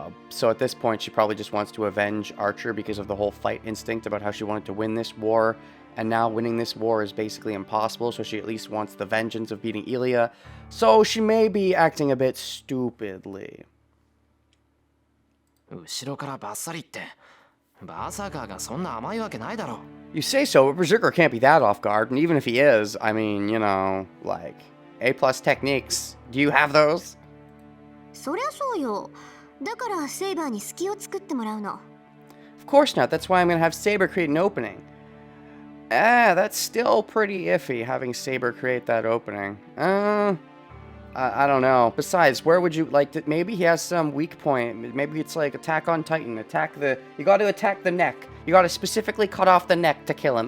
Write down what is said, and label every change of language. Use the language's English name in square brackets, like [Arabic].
[English] So at this point, she probably just wants to avenge Archer because of the whole fight instinct about how she wanted to win this war. And now winning this war is basically impossible, so she at least wants the vengeance of beating Ilya. So she may be acting a bit stupidly. [Japanese] 後ろからバッサリってバーサーカーがそんな甘いわけないだろ。 [English] You say so, but Berserker can't be that off guard, and even if he is, I mean, you know, like, A+ techniques. Do you have those? [Japanese] そりゃそうよ。だからセイバーに隙を作ってもらうの。 [English] Of course not, that's why I'm gonna have Saber create an opening. That's still pretty iffy, having Saber create that opening. I don't know. Besides, where would you like to... Maybe he has some weak point. Maybe it's like Attack on Titan. You gotta attack the neck. You gotta specifically cut off the neck to kill him.